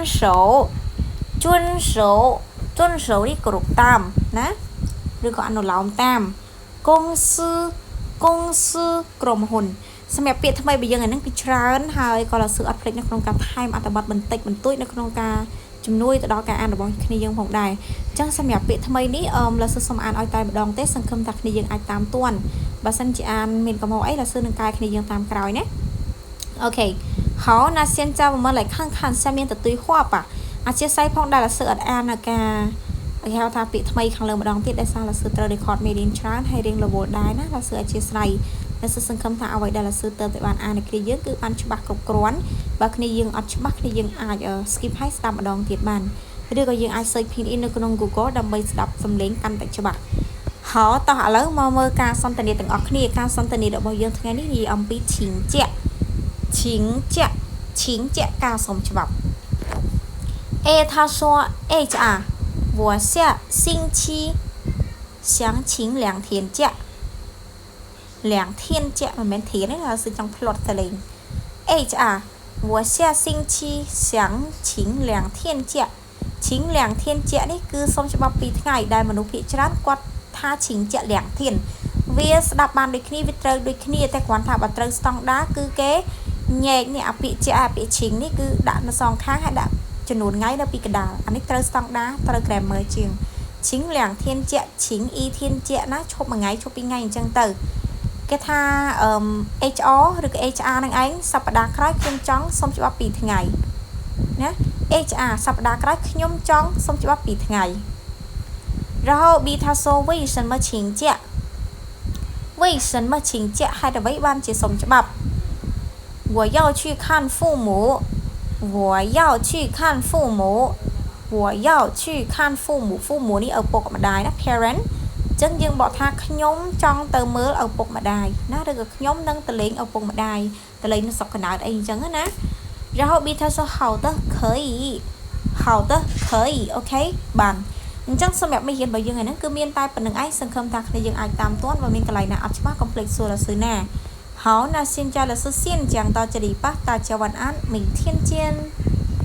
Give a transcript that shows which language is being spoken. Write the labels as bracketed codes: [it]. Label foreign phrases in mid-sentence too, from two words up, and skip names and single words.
[km] 守នេះគោរពតាមណាឬក៏អនុលោមតាម公司ក្រុមហ៊ុនសម្រាប់ពាក្យថ្មីរបស់យើងហ្នឹងគឺច្រើនហើយក៏លោកសឺអត់ភ្លេចនៅក្នុងការថែមអត្ថបទបន្តិចបន្តួចនៅក្នុងការជំនួយទៅដល់ការអានរបស់គ្នាយើងផងដែរអញ្ចឹងសម្រាប់ពាក្យថ្មីនេះ លោកសឺសូមអានឲ្យតែម្ដងទេសង្ឃឹមថាគ្នាយើងអាចតាមទាន់បើសិនជាអានមានកំហុសអីលោកសឺនឹងកែគ្នាយើងតាមក្រោយណា OK [zh] 好那现在我们来看看下面的对话吧 [km] អធិស្ឋានផងដែរលោកសឺអត់អាននៅការគេហៅថាពាក្យថ្មីខាងលើម្ដងទៀតដែលសារលោកសឺត្រូវ record មេរៀនច្រើនហើយរៀងរវល់ដែរណាលោកសឺអធិស្ឋានលោកសឺសង្ឃឹមថាអ្វីដែលលោកសឺទៅតែបានអាននៅគ្នាយើងគឺបានច្បាស់គ្រប់គ្រាន់បើគ្នាយើងអត់ច្បាស់គ្នាយើងអាច skip ហើយស្ដាប់ម្ដងទៀតបានឬក៏យើងអាច [en] search pin in [km] នៅក្នុង Google ដើម្បីស្ដាប់សំឡេងកាន់តែច្បាស់ហោតោះឥឡូវមកមើលការសន្ទនាទាំងអស់គ្នាការសន្ទនារបស់យើងថ្ងៃនេះនិយាយអំពីឈិង ជាការសុំច្បាប់ [zh] 他说 HR 我下星期想请2天假2天假 [km] មិនមែនធានទេគឺចង់ផ្លត់ទៅលេង [zh] HR 我下星期想请2天假请2天假 [km] នេះគឺសុំច្បាប់2ថ្ងៃដែលមនុស្សភាគច្រើនគាត់ថាឈិងចាក់2天វាស្ដាប់បានដូចគ្នាវាត្រូវដូចគ្នាតែគ្រាន់ថាបើត្រូវស្តង់ដា គឺគេញែកនេះអាពាក្យជាអាពាក្យឈិងនេះគឺដាក់នៅសងខាងហើយដាក់ចំនួនថ្ងៃនៅពីកណ្ដាលអានេះត្រូវស្ត ង់ដាត្រូវ grammar ជាងឈិង2天ចាក់ឈិង2天ចាក់ណាឈប់មួយថ្ងៃឈប់2ថ្ងៃអញ្ចឹងទៅគេថាHR ឬក៏ HR នឹងឯងសប្តាហ៍ក្រោយខ្ញុំចង់សុំច្បាប់2ថ្ងៃណា HR សប្តាហ៍ក្រោយខ្ញុំចង់សុំច្បាប់2ថ្ងៃ [zh] 然后B他说为什么请假 [km] ហេតុអ្វីបានជាសុំច្បាប់ [zh] 我要去看父母 [km] 父母នេះឪពុកម្ដាយណា parent អញ្ចឹងយើងបកថាខ្ញុំចង់ទៅមើលឪពុកម្ដាយណាឬក៏ខ្ញុំនឹងទៅលេងឪពុកម្ដាយទៅលេងនៅស្រុកកណ្ដាលអីអញ្ចឹងណា [zh] 然后 B他说好的可以 [km] អូខេបានអញ្ចឹងសម្រាប់មេរៀនរបស់យើងហ្នឹងគឺមានតែប៉ុណ្្នឹងឯងសង្ឃឹមថាគ្នាយើងអាចតាមទាន់បើមានកន្លែងណាអត់ច្បាស់កុំភ្លេចសួរលោកសឺណា [zh] 好那现在老师先讲到这里吧大家晚安明天见